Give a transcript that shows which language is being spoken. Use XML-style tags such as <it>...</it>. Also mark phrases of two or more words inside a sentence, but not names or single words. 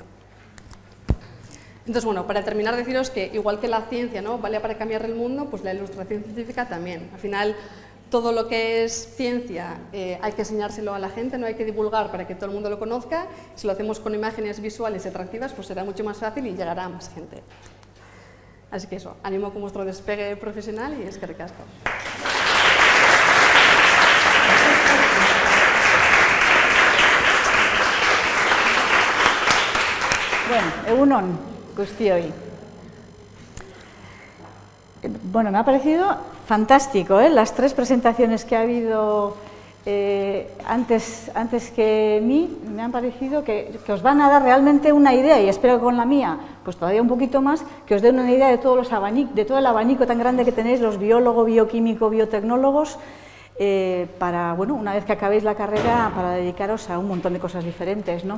<es>Entonces, bueno, para terminar, deciros que igual que la ciencia, ¿no?, vale para cambiar el mundo, pues la ilustración científica también. Al final, todo lo que es ciencia hay que enseñárselo a la gente, no hay que divulgar para que todo el mundo lo conozca. Si lo hacemos con imágenes visuales y atractivas, pues será mucho más fácil y llegará a más gente. Así que eso, animo con vuestro despegue profesional y</es> <eu>eskerrik asko. Bueno, egunon guztioi.</eu> <es>Bueno, me ha parecido fantástico, las 3 presentaciones que ha habido antes que mí, me han parecido que os van a dar realmente una idea, y espero que con la mía, pues todavía un poquito más, que os den una idea de todo el abanico tan grande que tenéis los biólogos, bioquímicos, biotecnólogos, para, bueno, una vez que acabéis la carrera, para dedicaros a un montón de cosas diferentes, ¿no?</es>